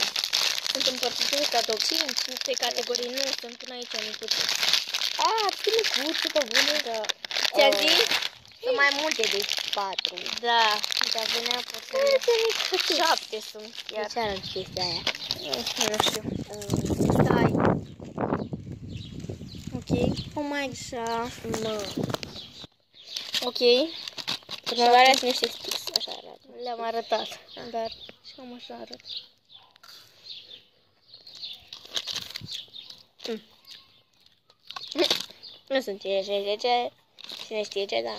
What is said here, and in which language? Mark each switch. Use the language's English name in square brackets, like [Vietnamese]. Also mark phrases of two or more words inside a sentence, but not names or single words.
[Romanian] Sunt împărțite pe categorii, nu sunt până aici micuțe. Ce micuțe, pe bune. Da. Ți-a zis? Sunt mai multe de 4. Da, dar venea puțin. 7 sunt chiar. Ce arăt chestia aia? Nu știu. Stai. Ok. [English] Oh my god. [Romanian] Ok. Următoarea sunt niște sticks, așa arată. Le-am arătat, dar și cam așa arată. Nu sunt ce, cine știe ce, dar...